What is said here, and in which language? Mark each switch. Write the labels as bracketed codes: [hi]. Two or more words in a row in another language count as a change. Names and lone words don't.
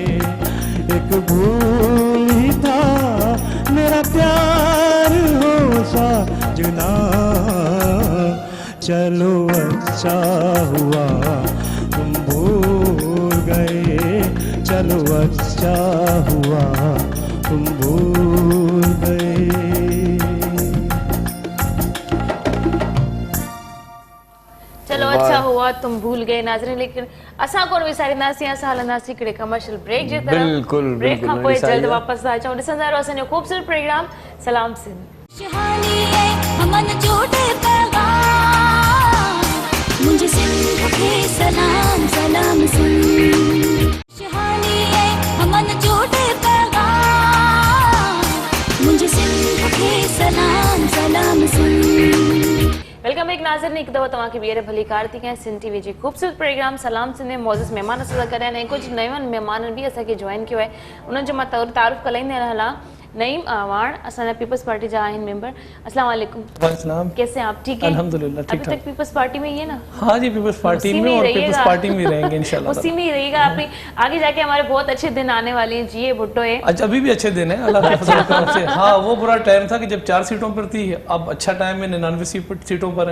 [hi] एक भूल ही था मेरा प्यार हो साजना, चलो अच्छा हुआ तुम भूल गए, चलो अच्छा हुआ तुम भूल गए। चलो अच्छा हुआ तुम भूल गए [sd] नाज़रीन, लेकिन असां कोन विसारींदासीं, असां हलंदासीं हिकिड़े कमर्शियल ब्रेक जे तरफ़। बिल्कुलु, ब्रेक खां बिल्कुलु, पोइ विसारी जल्द आहे। वापसि था अचूं। ॾिसंदा रहो असांजो ख़ूबसूरत प्रोग्राम सलाम सिंध। [hi] खुशहाली है अमन झूठे पैगाम, मुझे सिंध के सलाम सलाम सिंध। खुशहाली है अमन झूठे पैगाम, मुझे सिंध के सलाम सलाम सिंध। [en] welcome back [sd] नाज़रीन, हिकु दफ़ो तव्हांखे ॿीहर भली कार थी कयां सिंध टीवी जी ख़ूबसूरत प्रोग्राम सलाम सिंध में मौजूद महिमान असां सां गॾु आहिनि ऐं कुझु नवनि महिमाननि बि असांखे जॉइन कयो आहे। उन्हनि जो मां तारुफ़ कराईंदे हलां। नईम आवाण असांजा पीपल्स पार्टी जा आहिनि मेंबर। [ar] السلام عليكم. وعليكم. [hi] कैसे हैं आप? ठीक है अल्हम्दुलिल्लाह, ठीक अभी तक पीपल्स पार्टी में ही है ना? हाँ जी, पीपल्स पार्टी उसी में और ही पीपल्स रहिएगा। पार्टी में रहेंगे इंशाल्लाह। उसी में ही रहिएगा आप। आगे जाके हमारे बहुत अच्छे दिन आने वाले हैं। जी भुट्टो है अच्छा, अभी भी अच्छे दिन है अल्लाह के फजल करम से। हाँ, वो बुरा टाइम था कि जब 4 सीटों पर थी, अब अच्छा टाइम है 99 सीटों पर है।